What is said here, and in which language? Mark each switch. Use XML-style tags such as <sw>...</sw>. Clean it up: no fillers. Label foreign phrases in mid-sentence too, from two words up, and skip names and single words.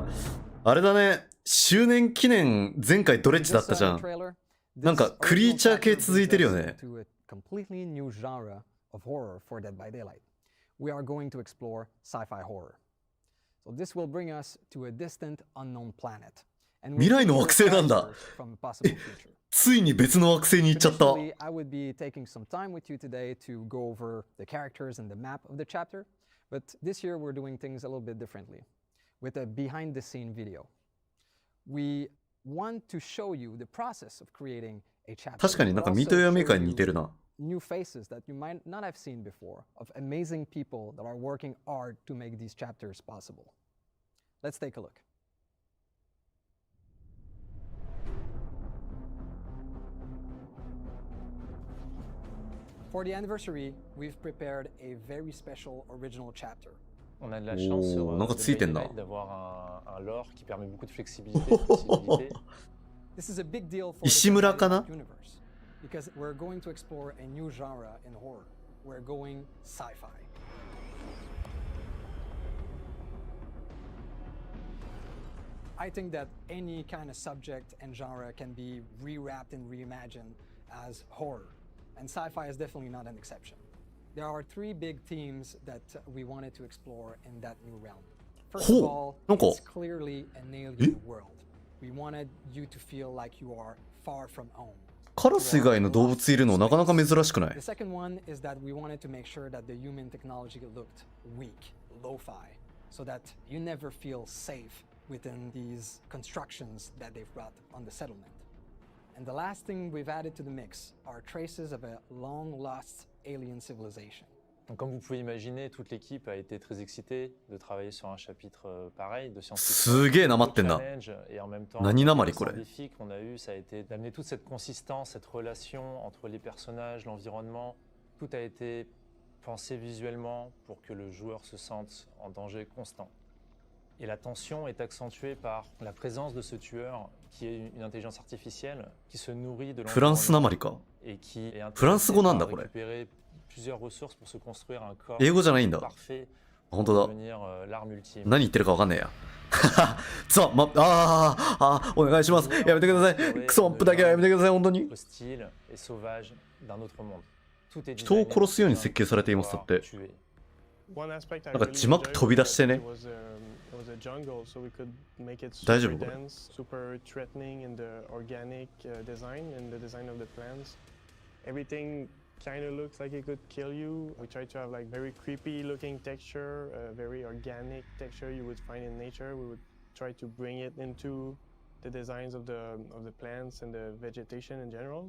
<ja>あれだね、周年記念前回ドレッジだったじゃん。なんかクリーチャー系続いてるよね。</ja> <en>completely new genre of horror for Dead by Daylight. We are going to explore sci-fi horror. So this will bring us to a distant, unknown planet.</en> <ja>未来の惑星なんだ。え、 ついに別の惑星に行っちゃった。</ja> <en>Traditionally, I would be taking some time with you today to go over the characters and the map of the chapter, but this year we're doing things a little bit differently with a behind the scene video. We want to show you the process of creating a chapter.</en> <ja>確かになんかミートやメーカーに似てるな。</ja> <en>New faces that you might not have seen before, of amazing people that are working hard to make these chapters possible. Let's take a look. For the anniversary, we've prepared a very special original chapter.</en> <fr>On a de la chance sur DbD d'avoir un lore qui permet beaucoup de flexibilité et de possibilités.</fr> <en>This is a big deal for Ishimura the kana? universe because we're going to explore a new genre in horror. We're going sci-fi. I think that any kind of subject and genre can be rewrapped and reimagined as horror, and sci-fi is definitely not an exception. There are three big themes that we wanted to explore in that new realm. First of all, it's clearly an alien world. We wanted you to feel like you are far from home.</en> <ja>カラス以外の動物いるのなかなか珍しくない？</ja> <en>The second one is that we wanted to make sure that the human technology looked weak, lo-fi, so that you never feel safe within these constructions that they've brought on the settlement. And the last thing we've added to the mix are traces of a long-lost alien civilization.</en> <fr>Donc, comme vous pouvez imaginer, toute l'équipe a été très excitée de travailler sur un chapitre pareil de science-fiction.</fr> <ja>すげえなまってんな。</ja> <fr>Et en même temps,</fr> <ja>何なまりこれ。</ja> <fr>le défi qu'on a eu, ça a été d'amener toute cette consistance, cette relation entre les personnages, l'environnement. Tout a été pensé visuellement pour que le joueur se sente en danger constant. Et la tension est accentuée par la présence de ce tueur qui est une intelligence artificielle qui se nourrit de l'environnement et qui est intéressé par récupérer plusieurs ressources pour se construire un corps parfait pour devenir l'arme ultime.</fr> <ja>何言ってるかわかんねえや。お願いします。やめてください。クソアップだけはやめてください、本当に。</ja> <fr>Hostile et sauvage d'un autre monde.</fr> <ja>人を殺すように設計されていますだって。なんか字幕飛び出してね。大丈夫これ。</ja> <en>super threatening in the organic design and the design of the plants. Everything kind of looks like it could kill you. We try to have like very creepy looking texture, very organic texture you would find in nature. We would try to bring it into the designs of the plants and the vegetation in general.</en>